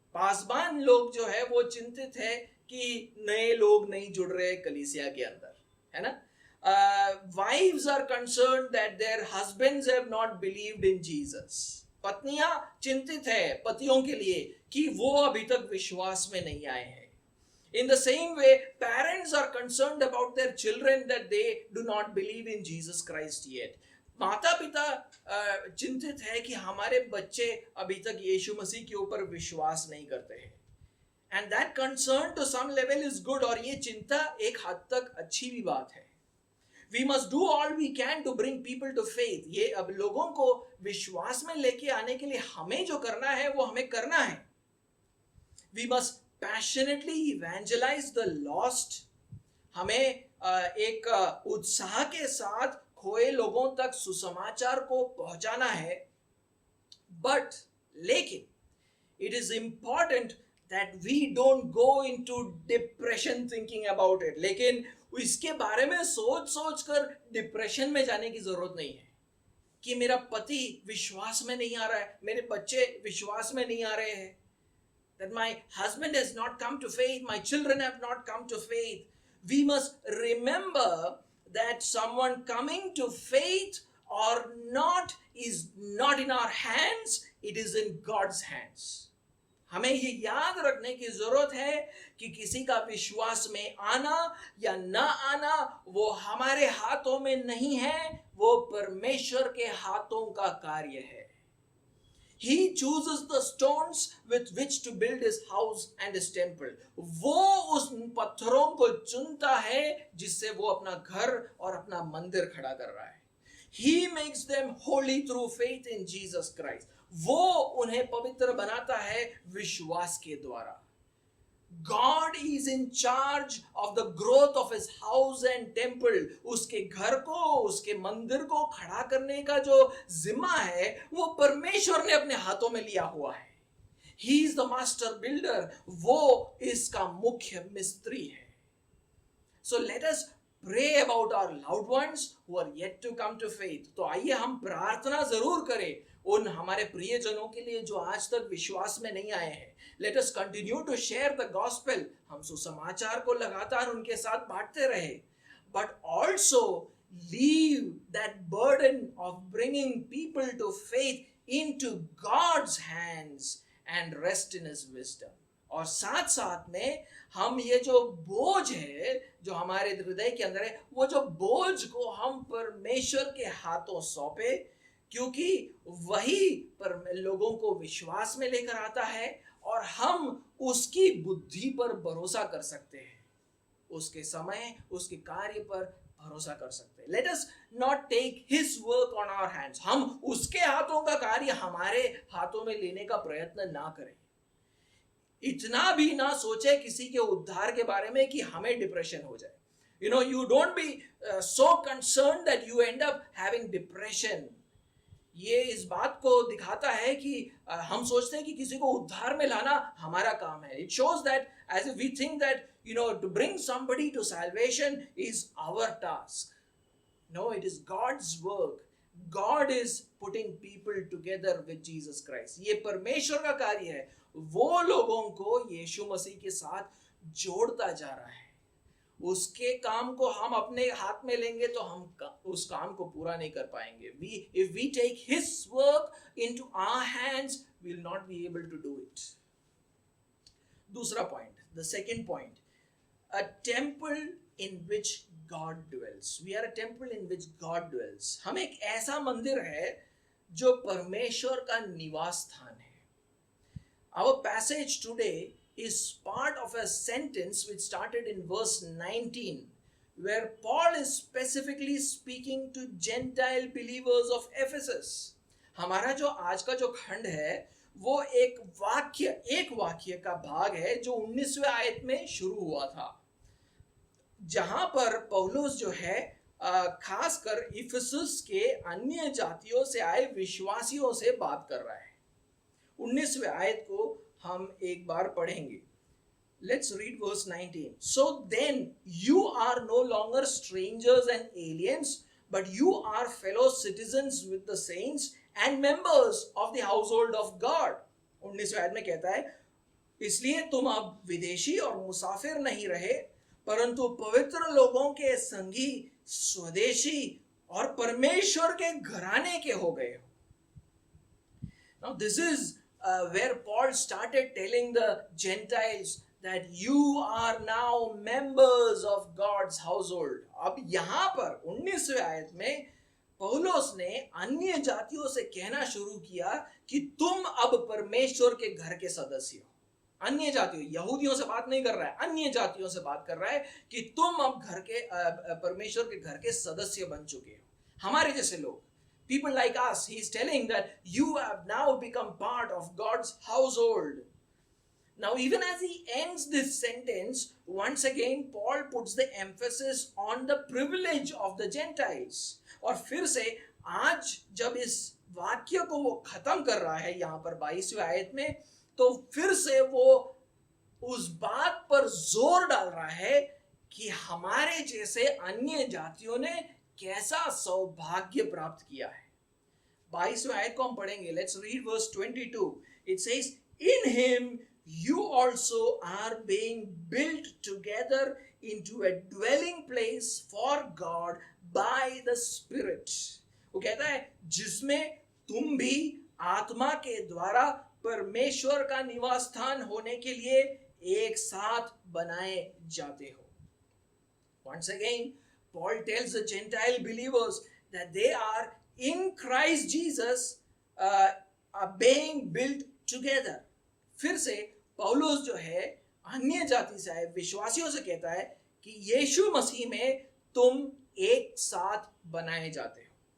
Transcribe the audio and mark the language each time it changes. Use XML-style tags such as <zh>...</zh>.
<hi>पासबान लोग जो है वो चिंतित है कि नए लोग नहीं जुड़ रहे कलीसिया के अंदर, है ना.</hi> <en>Wives are concerned that their husbands have not believed in Jesus.</en> <hi>पत्नियां चिंतित है पतियों के लिए कि वो अभी तक विश्वास में नहीं आए हैं.</hi> <en>In the same way, parents are concerned about their children that they do not believe in Jesus Christ yet.</en> <hi>माता पिता चिंतित है कि हमारे बच्चे अभी तक यीशु मसीह के ऊपर विश्वास नहीं करते हैं.</hi> <en>And that concern to some level is good.</en> <hi>और ये चिंता एक हद तक अच्छी भी बात है.</hi> <en>We must do all we can to bring people to faith.</en> <hi>ये अब लोगों को विश्वास में लेके आने के लिए हमें जो करना है वो हमें करना है.</hi> <en>We must passionately evangelize the lost.</en> <hi>हमें एक उत्साह के साथ खोए लोगों तक सुसमाचार को पहुंचाना है.</hi> <en>But</en> <hi>लेकिन</hi> <en>it is important that we don't go into depression thinking about it.</en> <hi>लेकिन इसके बारे में सोच कर डिप्रेशन में जाने की जरूरत नहीं है कि मेरा पति विश्वास में नहीं आ रहा है, मेरे बच्चे विश्वास में नहीं आ रहे हैं.</hi> <en>That my husband has not come to faith, my children have not come to faith. We must remember that someone coming to faith or not is not in our hands, it is in God's hands.</en> <hi>हमें ये याद रखने की जरूरत है कि किसी का विश्वास में आना या ना आना वो हमारे हाथों में नहीं है, वो परमेश्वर के हाथों का कार्य है.</hi> <en>He chooses the stones with which to build his house and his temple.</en> <hi>वो उस पत्थरों को चुनता है जिससे वो अपना घर और अपना मंदिर खड़ा कर रहा है.</hi> <en>He makes them holy through faith in Jesus Christ.</en> <hi>वो उन्हें पवित्र बनाता है विश्वास के द्वारा.</hi> <en>God is in charge of the growth of his house and temple.</en> <hi>उसके घर को, उसके मंदिर को खड़ा करने का जो जिम्मा है वो परमेश्वर ने अपने हाथों में लिया हुआ है.</hi> <en>He is the master builder.</en> <hi>वो इसका मुख्य मिस्त्री है.</hi> <en>So let us pray about our loved ones who are yet to come to faith.</en> <hi>तो आइए हम प्रार्थना जरूर करें उन हमारे प्रियजनों के लिए जो आज तक विश्वास में नहीं आए हैं.</hi> <en>Let us continue to share the gospel.</en> <hi>हम सुसमाचार को लगातार उनके साथ बांटते रहे.</hi> <en>But also leave that burden of bringing people to faith into God's hands and rest in his wisdom.</en> <hi>और साथ साथ में हम ये जो बोझ है जो हमारे हृदय के अंदर है, वो जो बोझ को हम परमेश्वर के हाथों सौंपे, क्योंकि वही पर लोगों को विश्वास में लेकर आता है और हम उसकी बुद्धि पर भरोसा कर सकते हैं, उसके समय उसके कार्य पर भरोसा कर सकते हैं.</hi> <en>Let us not take his work on our hands.</en> <hi>हम उसके हाथों का कार्य हमारे हाथों में लेने का प्रयत्न ना करें. इतना भी ना सोचे किसी के उद्धार के बारे में कि हमें डिप्रेशन हो जाए.</hi> <en>You don't be so concerned that you end up having depression.</en> <hi>ये इस बात को दिखाता है कि हम सोचते हैं कि किसी को उद्धार में लाना हमारा काम है.</hi> <en>It shows that as if we think that to bring somebody to salvation is our task. No, it is God's work. God is putting people together with Jesus Christ.</en> <hi>ये परमेश्वर का कार्य है. वो लोगों को यीशु मसीह के साथ जोड़ता जा रहा है. उसके काम को हम अपने हाथ में लेंगे तो हम उस काम को पूरा नहीं कर पाएंगे.</hi> <en>If we take his work into our hands, we will not be able to do it.</en> <hi>दूसरा</hi> <en>point, the second point, a temple in which God dwells. We are a temple in which God dwells.</en> <hi>हम एक ऐसा मंदिर है जो परमेश्वर का निवास स्थान है.</hi> <en>Our passage today is part of a sentence which started in verse 19, where Paul is specifically speaking to Gentile believers of Ephesus.</en> <hi>हमारा जो आज का जो खंड है वो एक वाक्य का भाग है जो 19वें आयत में शुरू हुआ था, जहां पर पौलुस जो है खासकर इफिसुस के अन्य जातियों से आए विश्वासियों से बात कर रहा है. 19वें आयत को हम एक बार पढ़ेंगे.</hi> <en>Let's read verse 19. So then you are no longer strangers and aliens, but you are fellow citizens with the saints and members of the household of God.</en> <hi>19वें आयत में कहता है, इसलिए तुम अब विदेशी और मुसाफिर नहीं रहे, परंतु पवित्र लोगों के संगी, स्वदेशी और परमेश्वर के घराने के हो गए हो.</hi> <en>Now this is where Paul started telling the Gentiles that you are now members of God's household.</en> <hi>अब यहाँ पर 19वें आयत में पौलुस ने अन्य जातियों से कहना शुरू किया कि तुम अब परमेश्वर के घर के सदस्य हो. अन्य जातियों, यहूदियों से बात नहीं कर रहा है, अन्य जातियों से बात कर रहा है कि तुम अब घर के परमेश्वर के घर के सदस्य बन चुके हो, हमारे जैसे लोग.</hi> <en>People like us, he is telling that you have now become part of God's household. Now, even as he ends this sentence, once again, Paul puts the emphasis on the privilege of the Gentiles.</en> <hi>और फिर से आज जब इस वाक्य को वो खत्म कर रहा है यहाँ पर 22वें आयत में, तो फिर से वो उस बात पर जोर डाल रहा है कि हमारे जैसे अन्य जातियों ने कैसा सौभाग्य प्राप्त किया है. 22वें आयत को हम पढ़ेंगे.</hi> <en>Let's read verse 22. It says, in him you also are being built together into a dwelling place for God by the Spirit.</en> <hi>वो कहता है जिसमें तुम भी आत्मा के द्वारा परमेश्वर का निवास स्थान होने के लिए एक साथ बनाए जाते हो.</hi> <en>Once again, Paul tells the Gentile believers that they are in Christ Jesus are being built together.</en> <hi>फिर से पौलुस जो है अन्य जाति से आए विश्वासियों से कहता है कि यीशु मसीह में तुम एक साथ बनाए जाते हो.</hi>